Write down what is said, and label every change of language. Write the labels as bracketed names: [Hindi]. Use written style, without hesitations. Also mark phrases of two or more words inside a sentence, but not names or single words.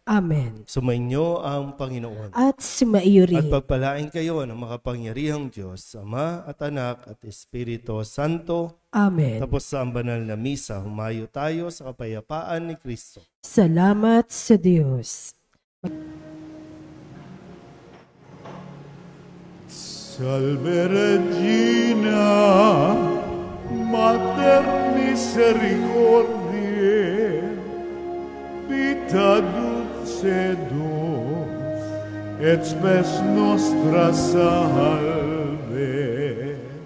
[Filipino] Amen. Sumainyo ang Panginoon. At sumaiyo At rin. pagpalain kayo ng makapangyarihang Diyos, Ama at Anak at Espiritu Santo. Amen. Tapos sa ang banal na misa, humayo tayo sa kapayapaan ni Kristo. Salamat sa Diyos. [Latin] Salve Regina, Mater Misericordiae, vita dulcedos, et spes nostra salve.